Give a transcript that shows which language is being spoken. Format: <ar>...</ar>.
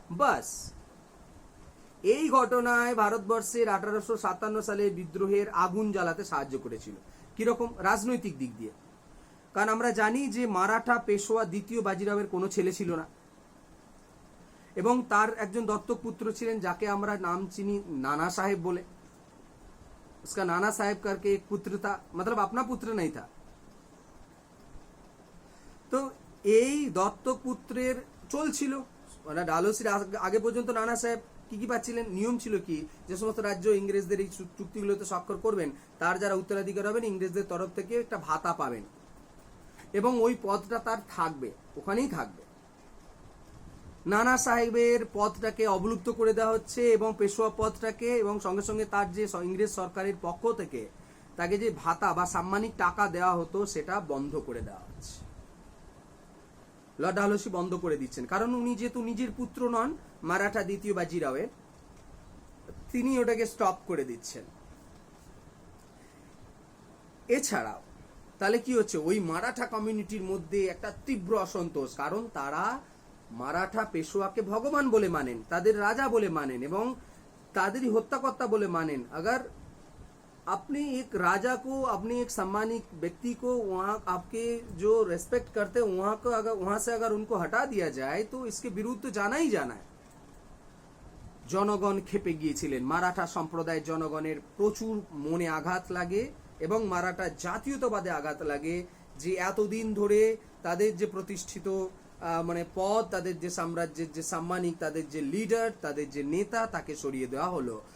<bn>बस এই ঘটনায় ভারতবর্ষের 1857 সালে বিদ্রোহের আগুন জ্বালাতে সাহায্য করেছিল। কিরকম? রাজনৈতিক দিক দিয়ে। কারণ আমরা জানি যে মারাঠা পেশোয়া দ্বিতীয় বাজিরাওয়ের কোনো ছেলে ছিল না, এবং তার একজন দত্তক পুত্র ছিলেন যাকে আমরা নাম চিনি</bn> <hi>नाना साहेब बोले। उसका नाना साहेब करके एक पुत्र था, मतलब अपना पुत्र नहीं था।</hi> <bn>তো এই দত্তক পুত্রের চলছিল, মানে ডালহৌসির আগে পর্যন্ত নানা সাহেব কি পাচ্ছিলেন? নিয়ম ছিল কি, যে সমস্ত রাজ্য ইংরেজদের এই চুক্তিগুলোতে স্বাক্ষর করবেন তার যারা উত্তরাধিকার হবেন ইংরেজদের তরফ থেকে একটা ভাতা পাবেন, এবং ওই পদটা তার থাকবে, ওখানেই থাকবে। নানা সাহেবের পদটাকে অবলুপ্ত করে দেওয়া হচ্ছে এবং পেশোয়া পদটাকে, এবং সঙ্গে সঙ্গে তার যে ইংরেজ সরকারের পক্ষ থেকে তাকে যে ভাতা বা সাম্মানিক টাকা দেওয়া হতো সেটা বন্ধ করে দেওয়া হচ্ছে। লর্ড ডালহৌসি বন্ধ করে দিচ্ছেন, কারণ উনি যেহেতু নিজের পুত্র নন মারাঠা দ্বিতীয় বাজিরাওয়ের, তিনি ওটাকে স্টপ করে দিচ্ছেন। এছাড়াও তাহলে কি হচ্ছে, ওই মারাঠা কমিউনিটির মধ্যে একটা তীব্র অসন্তোষ, কারণ তারা মারাঠা পেশোয়াকে ভগবান বলে মানেন, তাদের রাজা বলে মানেন এবং তাদেরই হত্যাকর্তা বলে মানেন।</bn> <hi>अगर अपने एक राजा को, अपने एक सम्मानित व्यक्ति को, वहाँ आपके जो रेस्पेक्ट करते हैं वहां से अगर उनको हटा दिया जाए तो इसके विरुद्ध जाना ही जाना है।</hi> <bn>জনগণ খেপে গিয়েছিলেন, মারাঠা সম্প্রদায়ের জনগণের প্রচুর মনে আঘাত লাগে এবং মারাঠা জাতীয়তাবাদে আঘাত লাগে, যে এতদিন ধরে তাদের যে প্রতিষ্ঠিত মানে পদ, তাদের যে সাম্রাজ্যের যে সাম্মানিক, তাদের যে লিডার, তাদের যে নেতা, তাকে সরিয়ে দেওয়া হলো।</bn>